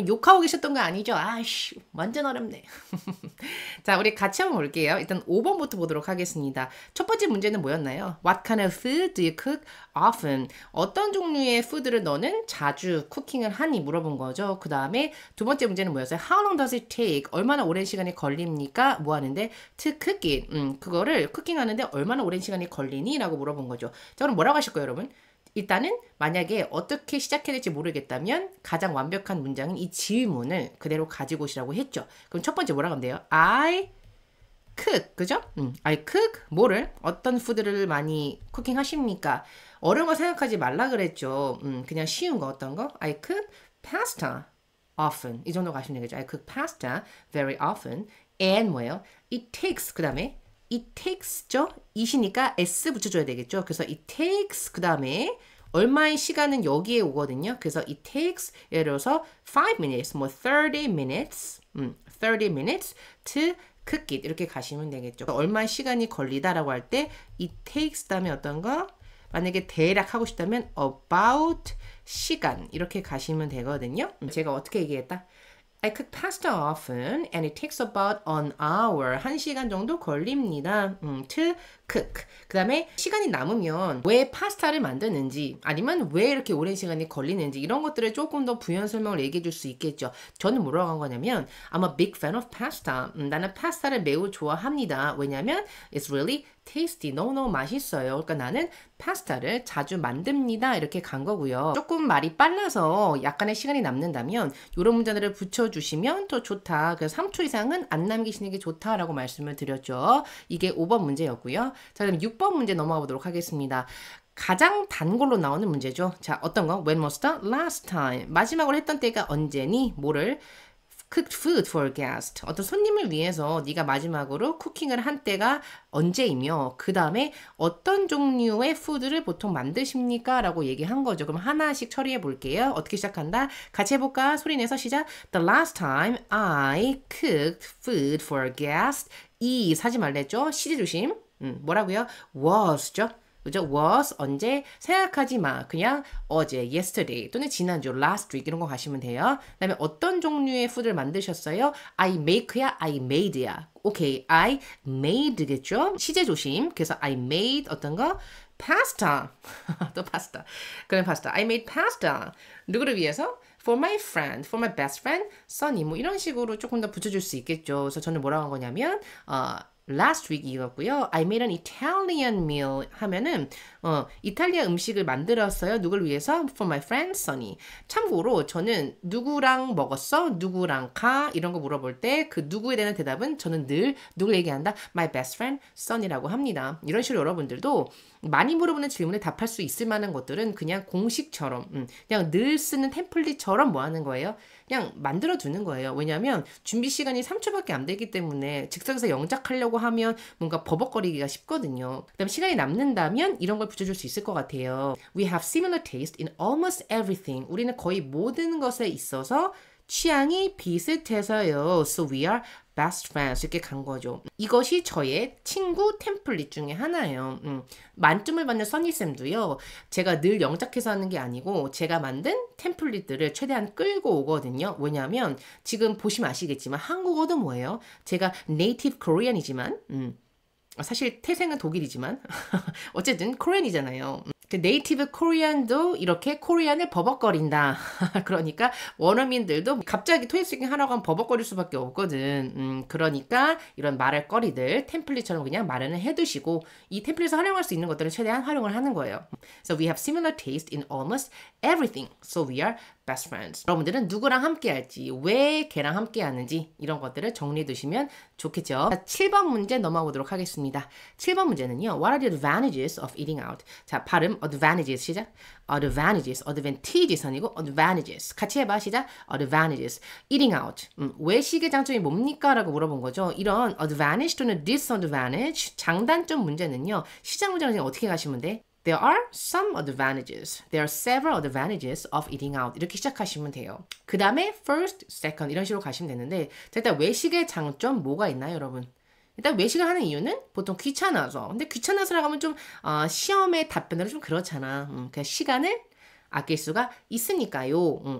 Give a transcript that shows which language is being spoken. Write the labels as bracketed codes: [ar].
[ko] 욕하고 계셨던 거 아니죠? 아이씨, 완전 어렵네. 자, 우리 같이 한번 볼게요. 일단 5번부터 보도록 하겠습니다. 첫 번째 문제는 뭐였나요? [en] What kind of food do you cook often? [ko] 어떤 종류의 푸드를 너는 자주 쿠킹을 하니? 물어본 거죠. 그 다음에 두 번째 문제는 뭐였어요? [en] How long does it take? [ko] 얼마나 오랜 시간이 걸립니까? 뭐 하는데? [en] To cook it. [ko] 그거를 쿠킹하는데 얼마나 오랜 시간이 걸리니? 라고 물어본 거죠. 자, 그럼 뭐라고 하실 거예요, 여러분? 일단은 만약에 어떻게 시작해야 될지 모르겠다면 가장 완벽한 문장은 이 질문을 그대로 가지고 오시라고 했죠. 그럼 첫 번째 뭐라고 하면 돼요? [en] I cook, [ko] 그죠? [en] I cook, 뭐를? [ko] 어떤 푸드를 많이 쿠킹 하십니까? 어려운 거 생각하지 말라 그랬죠. 그냥 쉬운 거 어떤 거? [en] I cook pasta often. [ko] 이 정도 가시면 되겠죠. [en] I cook pasta very often. [ko] And 뭐예요? [en] It takes, [ko] 그 다음에 [en] it takes죠? [ko] it이니까 s 붙여줘야 되겠죠. 그래서 [en] it takes [ko] 그 다음에 얼마의 시간은 여기에 오거든요. [en] 그래서 it takes 예를 들어서 5 minutes, 뭐 30 minutes, 30 minutes to cook it [ko] 이렇게 가시면 되겠죠. 얼마의 시간이 걸리다라고 할 때 [en] it takes [ko] 다음에 어떤 거? 만약에 대략 하고 싶다면 about 시간 이렇게 가시면 되거든요. 제가 어떻게 얘기했다? [en] I cook pasta often and it takes about an hour. [ko] 1시간 정도 걸립니다. [en] To cook. [ko] 그 다음에 시간이 남으면 왜 파스타를 만드는지 아니면 왜 이렇게 오랜 시간이 걸리는지 이런 것들을 조금 더 부연 설명을 얘기해 줄 수 있겠죠. 저는 뭐라고 한 거냐면 [en] I'm a big fan of pasta. [ko] 나는 파스타를 매우 좋아합니다. 왜냐면 [en] it's really tasty. [ko] 너무너무 맛있어요. 그러니까 나는 파스타를 자주 만듭니다. 이렇게 간 거고요. 조금 말이 빨라서 약간의 시간이 남는다면 이런 문장들을 붙여주시면 더 좋다. 그래서 3초 이상은 안 남기시는 게 좋다라고 말씀을 드렸죠. 이게 5번 문제였고요. 자, 그럼 6번 문제 넘어가 보도록 하겠습니다. 가장 단 걸로 나오는 문제죠. 자, 어떤 거? [en] When was the last time? [ko] 마지막으로 했던 때가 언제니? 뭐를? [en] Cooked food for a guest. [ko] 어떤 손님을 위해서 네가 마지막으로 쿠킹을 한 때가 언제이며 그 다음에 어떤 종류의 푸드를 보통 만드십니까? 라고 얘기한 거죠. 그럼 하나씩 처리해 볼게요. 어떻게 시작한다? 같이 해볼까? 소리 내서 시작. [en] The last time I cooked food for a guest is [ko] 하지 말랬죠? 시제 조심. 뭐라고요? was죠. 그죠? was 언제 생각하지 마. 그냥 어제 yesterday 또는 지난주 last week 이런 거 가시면 돼요. 그다음에 어떤 종류의 푸드를 만드셨어요? [en] I make야, I made야. [ko] 오케이, I made겠죠? 시제 조심. 그래서 I made 어떤 거? pasta. 또 파스타. 그런 파스타. [en] I made pasta. [ko] 누구를 위해서? [en] For my friend, for my best friend, Sunny. [ko] 뭐 이런 식으로 조금 더 붙여줄 수 있겠죠. 그래서 저는 뭐라고 한 거냐면 last week 이었고요. [en] I made an Italian meal [ko] 하면은 이탈리아 음식을 만들었어요. 누굴 위해서? [en] For my friend Sunny. [ko] 참고로 저는 누구랑 먹었어? 누구랑 가? 이런 거 물어볼 때 그 누구에 대한 대답은 저는 늘 누굴 얘기한다? [en] My best friend Sunny라고 합니다. [ko] 이런 식으로 여러분들도 많이 물어보는 질문에 답할 수 있을 만한 것들은 그냥 공식처럼 그냥 늘 쓰는 템플릿처럼 뭐 하는 거예요? 그냥 만들어 두는 거예요. 왜냐하면 준비 시간이 3초밖에 안 되기 때문에 즉석에서 영작하려고 하면 뭔가 버벅거리기가 쉽거든요. 그다음 시간이 남는다면 이런 걸 붙여줄 수 있을 것 같아요. [en] We have similar taste in almost everything. [ko] 우리는 거의 모든 것에 있어서 취향이 비슷해서요. [en] So we are best friends. [ko] 이렇게 간 거죠. 이것이 저의 친구 템플릿 중에 하나예요. 만점을 받는 써니쌤도요. 제가 늘 영작해서 하는 게 아니고 제가 만든 템플릿들을 최대한 끌고 오거든요. 왜냐하면 지금 보시면 아시겠지만 한국어도 뭐예요? 제가 네이티브 코리안이지만 사실 태생은 독일이지만 어쨌든 코리안이잖아요. 네이티브 코리안도 이렇게 코리안을 버벅거린다. 그러니까 원어민들도 갑자기 토익스피킹 하라고 하면 버벅거릴 수밖에 없거든. 그러니까 이런 말할거리들 템플릿처럼 그냥 마련을 해두시고 이 템플릿을 활용할 수 있는 것들을 최대한 활용을 하는 거예요. [en] So we have similar taste in almost everything. So we are best friends. [ko] 여러분들은 누구랑 함께 할지, 왜 걔랑 함께 하는지 이런 것들을 정리해 두시면 좋겠죠. 자, 7번 문제 넘어가 보도록 하겠습니다. 7번 문제는요. [en] What are the advantages of eating out? [ko] 자, 발음 advantages 시작. [en] advantages, advantages 아니고 advantages. [ko] 같이 해봐 시작. advantages. [en] eating out. [ko] 외식의 장점이 뭡니까? 라고 물어본 거죠. 이런 advantage 또는 disadvantage 장단점 문제는요. 시작 문제는 어떻게 가시면 돼? [en] There are some advantages. There are several advantages of eating out. [ko] 이렇게 시작하시면 돼요. 그 다음에 first, second 이런 식으로 가시면 되는데 자, 일단 외식의 장점 뭐가 있나요, 여러분? 일단 외식을 하는 이유는 보통 귀찮아서. 근데 귀찮아서라고 하면 좀 시험의 답변으로 좀 그렇잖아. 그냥 시간을 아낄 수가 있으니까요.